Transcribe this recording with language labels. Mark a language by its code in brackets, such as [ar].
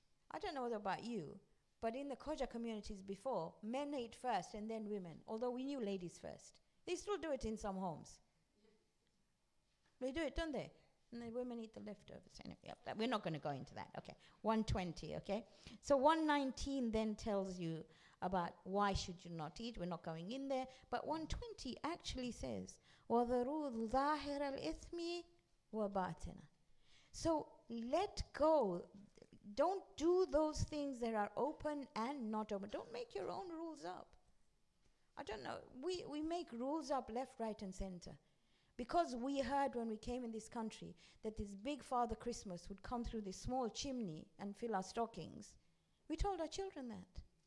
[en] I don't know about you, but in the Khoja communities before, men ate first and then women, although we knew ladies first. They still do it in some homes. They do it, don't they? And the women eat the leftovers. Anyway, we're not going to go into that. Okay, 120, okay? So 119 then tells you about why should you not eat. We're not going in there. But 120 actually says, [ar] وَذَرُوا ظَاهِرَ الْإِثْمِ وَبَاطِنَ. [en] So let go. Don't do those things that are open and not open. Don't make your own rules up. I don't know. We make rules up left, right, and center. Because we heard when we came in this country that this big Father Christmas would come through this small chimney and fill our stockings, we told our children that.